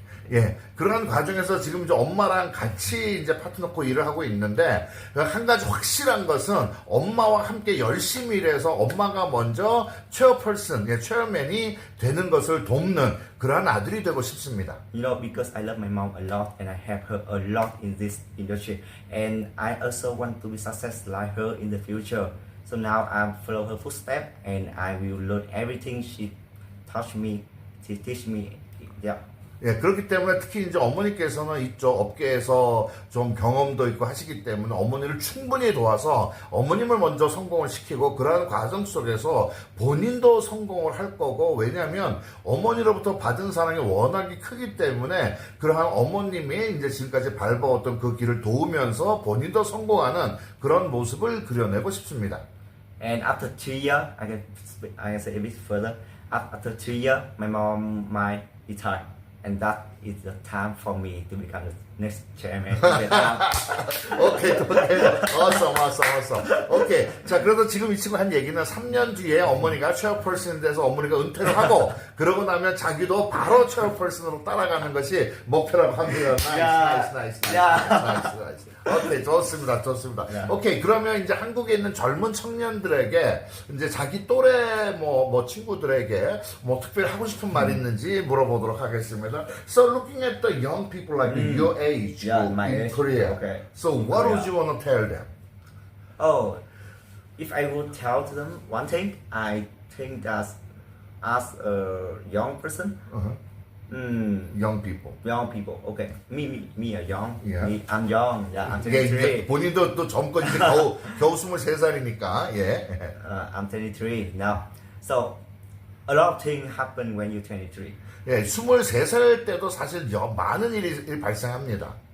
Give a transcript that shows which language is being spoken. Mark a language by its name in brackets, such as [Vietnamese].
[Korean] 예, 그런 과정에서 지금 이제 엄마랑 같이 이제 파트너코 일을 하고 있는데, 한 가지 확실한 것은 엄마와 함께 열심히 일해서 엄마가 먼저 체어맨이 되는 것을 돕는 그러한 아들이 되고 싶습니다. [English] You know, because I love my mom a lot and I help her a lot in this industry, and I also want to be successful like her in the future. So now I follow her footsteps and I will learn everything she teach me. Yeah. [Korean] 예, 그렇기 때문에 특히 이제 어머니께서는 이쪽 업계에서 좀 경험도 있고 하시기 때문에 어머니를 충분히 도와서 어머님을 먼저 성공을 시키고 그러한 과정 속에서 본인도 성공을 할 거고, 왜냐하면 어머니로부터 받은 사랑이 워낙에 크기 때문에 그러한 어머님이 이제 지금까지 밟아왔던 그 길을 도우면서 본인도 성공하는 그런 모습을 그려내고 싶습니다. [English] And after 3 years, I can say a bit further. After 3 years, my mom might retire. And that it's the time for me to become the next chairman in Vietnam. [Korean] 오케이, awesome. 오케이. 자, 그래도 지금 이 친구 한 얘기는 3년 뒤에 어머니가 체어펄슨에 대해서 어머니가 은퇴를 하고, 그러고 나면 자기도 바로 체어펄슨으로 따라가는 것이 목표라고 합니다. 나이스. 오케이, 좋습니다. 오케이, 그러면 이제 한국에 있는 젊은 청년들에게, 이제 자기 또래 뭐 친구들에게 뭐 특별히 하고 싶은 말이 있는지 물어보도록 하겠습니다. [English] So looking at the young people like your age my in age. Korea, Okay. so what would you want to tell them? Oh, if I would tell to them one thing, I think that as a young person, Young people. young people, okay, me are young. Yeah. I'm young. Yeah, I'm [Korean] 이게 [English] 23. [Korean] 본인도 또 젊고 이제 겨우 23살이니까 예. [English] I'm 23 now. So a lot of things happen when you're 23. [Korean] 예, 23살 때도 사실 많은 일이 발생합니다.